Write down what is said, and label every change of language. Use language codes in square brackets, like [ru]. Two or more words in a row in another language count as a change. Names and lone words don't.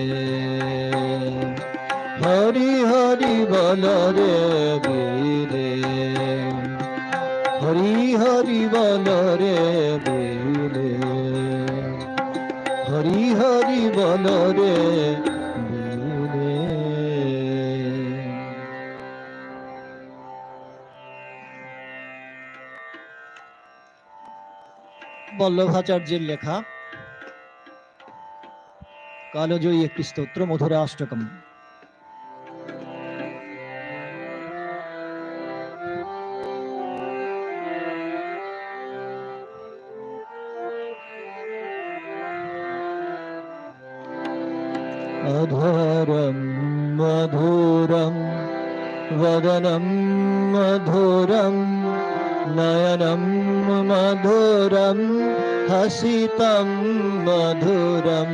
[bn] হরি হরি বল রে বিনে, হরি হরি বল রে বিনে, হরি হরি বল রে বিনে। বল্লভাচার্যের লেখা কালজয়ী একটি স্তোত্র, মধুরা অষ্টকম। [sa] अधरं मधुरं वदनं मधुरं नयनं मधुरं हसितं मधुरम्।